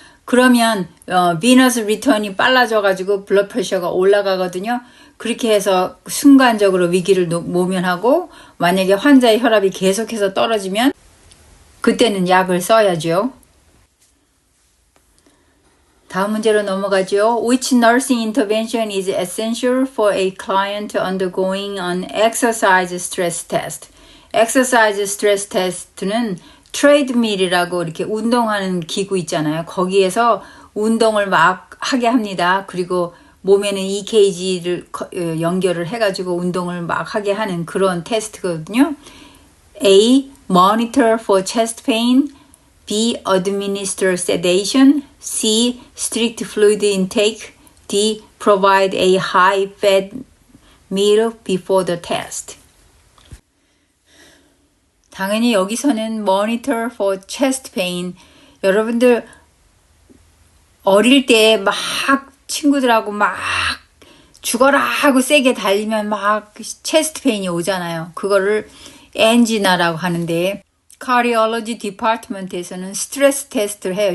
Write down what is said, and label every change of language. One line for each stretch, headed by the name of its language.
Korean: 그러면
English: venous return
Korean: 이 빨라져가지고 블러드 프레셔가 올라가거든요. 그렇게 해서 순간적으로 위기를 모면하고 만약에 환자의 혈압이 계속해서 떨어지면 그때는 약을 써야죠. 다음 문제로 넘어가죠.
English: Which nursing intervention is essential for a client undergoing an exercise stress test?
Korean: exercise stress test는 트레이드밀이라고 이렇게 운동하는 기구 있잖아요. 거기에서 운동을 막 하게 합니다. 그리고 몸에는 EKG를 연결을 해가지고 운동을 막 하게 하는 그런 테스트거든요.
English: A. Monitor for chest pain. B. Administer sedation. C. Strict fluid intake. D. Provide a high-fat meal before the test.
Korean: 당연히 여기서는
English: Monitor for chest pain.
Korean: 여러분들 어릴 때 막 친구들하고 막 죽어라 하고 세게 달리면 막 체스트 페인이 오잖아요. 그거를 엔지나라고 하는데 카디올로지 디파트먼트에서는 스트레스 테스트를 해요.